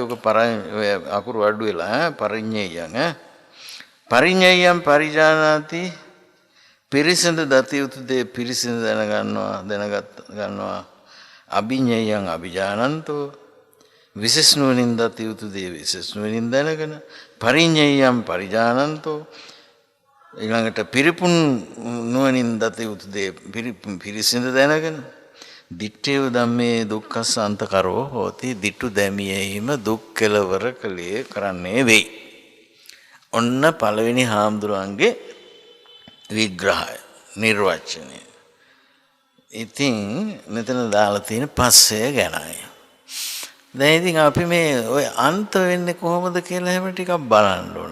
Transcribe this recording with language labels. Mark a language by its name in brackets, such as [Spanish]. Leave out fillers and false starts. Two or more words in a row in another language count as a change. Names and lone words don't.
[Sinhala] ඔක අකුරු අඩු වෙලා [Pali] පරිඤ්ඤයං පරිඤ්ඤයං පරිජානාති [Sinhala] පිරිසිඳ දත යුතු දේ පිරිසිඳ දැනගත් ගන්නවා. [Pali] අභිඤ්ඤයං අභිජානන්තෝ [Sinhala] විශේෂ නුවණින් දත යුතු දේ විශේෂ නුවණින් දැනගෙන [Pali] පරිඤ්ඤයං පරිජානන්තෝ [Sinhala] ඊළඟට පිරිපුන් නුවණින් දත යුතු දේ පිරිසිඳ දැනගෙන [Pali] දිත්තේව ධම්මේ දුක්ඛසන්ත කරෝ හෝති. [Sinhala] දිට්ඨු දැමියෙහිම දුක් කෙලවර කලේ කරන්නේ වෙයි. ඔන්න පළවෙනි හාමුදුරන්ගේ විග්‍රහය නිර්වචනය. ඉතින් මෙතන දාලා තියෙන පස්සේ ගැනයි. දැන් ඉතින් අපි මේ ඔය අන්ත වෙන්නේ කොහොමද කියලා හැම ටිකක් බලන්න ඕන.